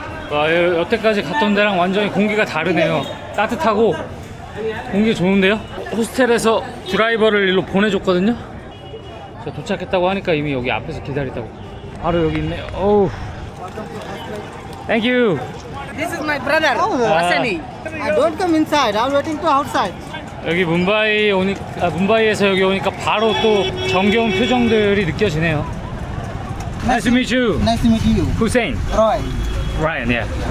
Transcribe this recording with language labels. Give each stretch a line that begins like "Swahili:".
Korean: 와, 여태까지 갔던 데랑 완전히 공기가 다르네요. 따뜻하고 공기 좋은데요? 호스텔에서 드라이버를 일로 보내줬거든요. 저 도착했다고 하니까 이미 여기 앞에서 기다리다고. 바로 여기 있네요. 오우.
English: Thank you. This is my brother, Asani. I don't come inside. I'm waiting to outside.
Korean: 여기 뭄바이에서 여기 오니까 바로 또 정겨운 표정들이 느껴지네요.
English: Nice to meet you. Nice to meet you. Hussein. Roy. Ryan, yeah.